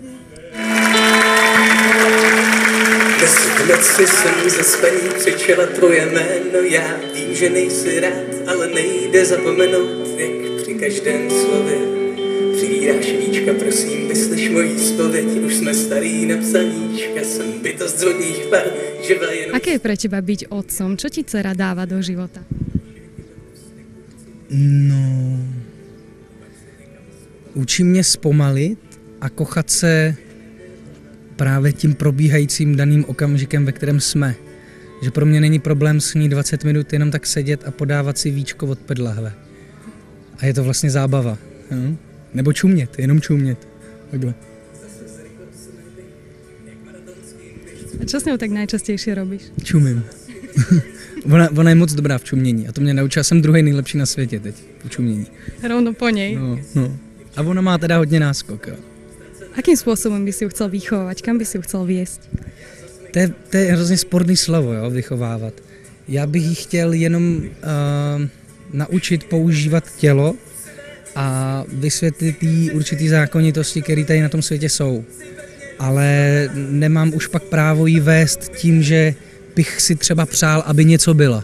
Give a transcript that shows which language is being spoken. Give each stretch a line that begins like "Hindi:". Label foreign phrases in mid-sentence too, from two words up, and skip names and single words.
Czech: Dnes si jsem ze spaní křičela tvoje jméno. Já vím, že nejsi rád, ale nejde zapomenout, jak při každém slově přivíráš víčka, prosím, vyslyš mojí zpověď. Už jsme starý napsaníčka, jsem bytost z vodních par, živá jenom...
Slovak: Aké je pre teba byť otcom? Čo ti dcera dáva do života?
Czech: No... Učí mě zpomalit a kochat se právě tím probíhajícím daným okamžikem, ve kterém jsme. Že pro mě není problém s ní 20 minut jenom tak sedět a podávat si víčko od pedlahve. A je to vlastně zábava. Jo? Nebo čumět, jenom čumět. Takhle.
Slovak: A čo s ňou tak najčastejšie robíš?
Czech: Čumím. ona je moc dobrá v čumění a to mě naučila, jsem druhý nejlepší na světě teď v čumění.
Slovak: Rovno po nej?
Czech: No. A ona má teda hodně náskok. Jo.
Slovak: Akým spôsobom by si ju chcel vychovávať? Kam by si ju chcel viesť?
Czech: To je hrozně sporný slovo, jo, vychovávat. Já bych jí chtěl jenom naučit používat tělo a vysvětlit jí určitý zákonitosti, které tady na tom světě jsou. Ale nemám už pak právo jí vést tím, že bych si třeba přál, aby něco byla.